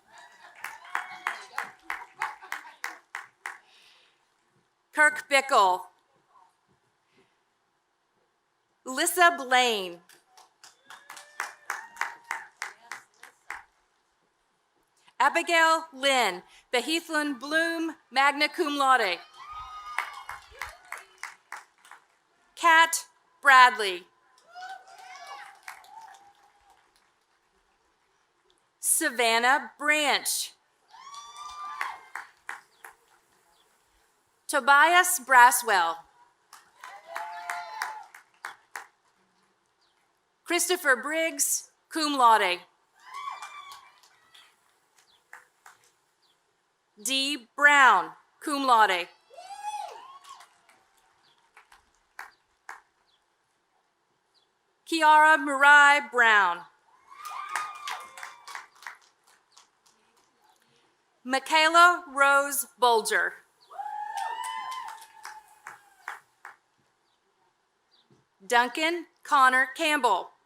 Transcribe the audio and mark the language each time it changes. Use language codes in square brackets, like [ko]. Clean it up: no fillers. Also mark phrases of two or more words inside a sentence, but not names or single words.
[en] Kirk Bickle. Lissa Blaine. Abigail Lynn, Behithlin Bloom, [la] magna cum laude. [en] Kat Bradley. Savannah Branch. Tobias Braswell. Christopher Briggs, [la] cum laude. [en] Dee Brown, [la] cum laude. [en] Kiara Marai Brown. Michaela Rose Bulger. Duncan Connor Campbell.